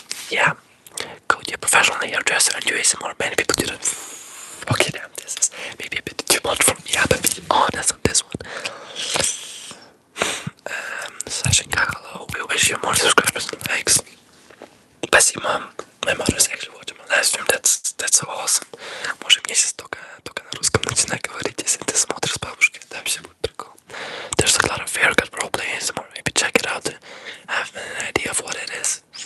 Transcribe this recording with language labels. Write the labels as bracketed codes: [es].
[en] Yeah, go to a professional hairdresser and do ASMR. Many people do that. Okay, damn, this is maybe a bit too much for me. I'm a bit honest on this one. Session Kakalo, we wish you more subscribers and likes. [ru] Спасибо. [en] My mother's actually watching my live stream. That's so awesome. [ru] Может мне сейчас только на русском начинай говорить, если ты смотришь с бабушкой. Да, вообще будет прикол. [en] There's a lot of haircut roleplay ASMR. Maybe check it out to have an idea of what it is.